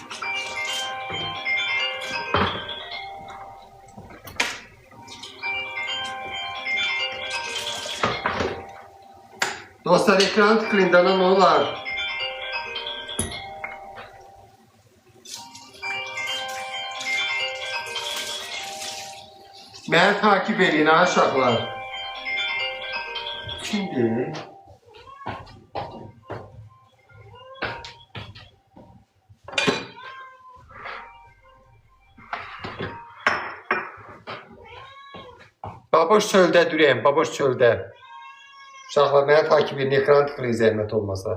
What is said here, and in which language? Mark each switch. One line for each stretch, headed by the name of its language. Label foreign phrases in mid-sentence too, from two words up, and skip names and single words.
Turkish: Dostlar ekran tıklayın da ne olar? Beni takip edin aşağılar.
Azerbaijani: Şimdi Baboş çöldə durayım, baboş çöldə.
Turkish: Uşaqlar beni takip edin, ekran tıklayın
Azerbaijani: zəhmət olmasa.